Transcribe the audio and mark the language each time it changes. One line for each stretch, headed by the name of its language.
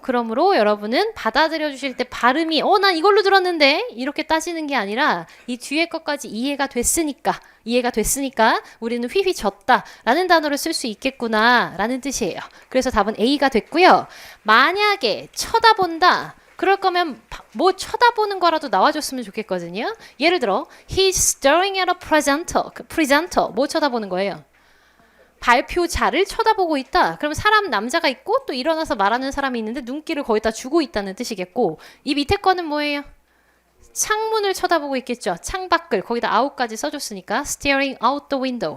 Korean: 그러므로 여러분은 받아들여 주실 때 발음이 난 이걸로 들었는데 이렇게 따지는 게 아니라 이 뒤에 것까지 이해가 됐으니까 우리는 휘휘 졌다 라는 단어를 쓸 수 있겠구나 라는 뜻이에요. 그래서 답은 A가 됐고요. 만약에 쳐다본다 그럴 거면 뭐 쳐다보는 거라도 나와줬으면 좋겠거든요. 예를 들어
English: He's staring at a presenter.
Korean: 뭐 쳐다보는 거예요? 발표자를 쳐다보고 있다. 그럼 남자가 있고 또 일어나서 말하는 사람이 있는데 눈길을 거기다 주고 있다는 뜻이겠고 이 밑에 거는 뭐예요? 창문을 쳐다보고 있겠죠. 창밖을 거기다 out까지 써줬으니까
English: staring out the window.